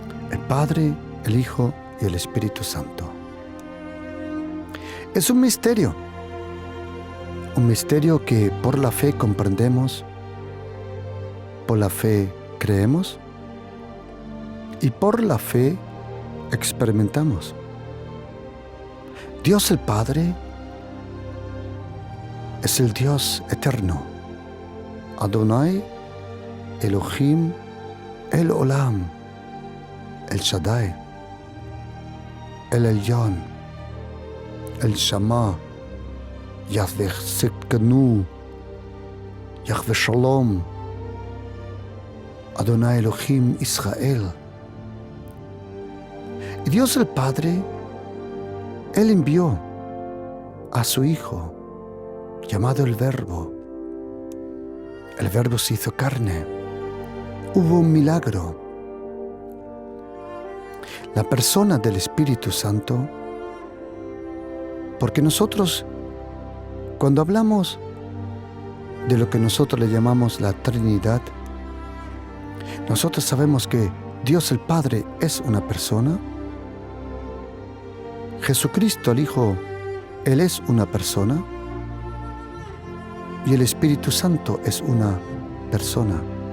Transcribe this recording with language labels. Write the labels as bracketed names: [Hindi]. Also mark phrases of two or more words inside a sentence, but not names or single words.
[Spanish] el Padre, el Hijo y el Espíritu Santo. Es un misterio que por la fe comprendemos, por la fe creemos y por la fe experimentamos. Dios el Padre es el Dios eterno, Adonai, Elohim, El Olam, El Shaddai, El Elyon, El Shama, Yahweh Tsidkenu, Yahweh Shalom, Adonai Elohim Israel. Y Dios el Padre, Él envió a su Hijo, llamado el Verbo. El Verbo se hizo carne. Hubo un milagro. La persona del Espíritu Santo, porque nosotros, cuando hablamos de lo que nosotros le llamamos la Trinidad, nosotros sabemos que Dios el Padre es una persona, Jesucristo el Hijo, Él es una persona, y el Espíritu Santo es una persona.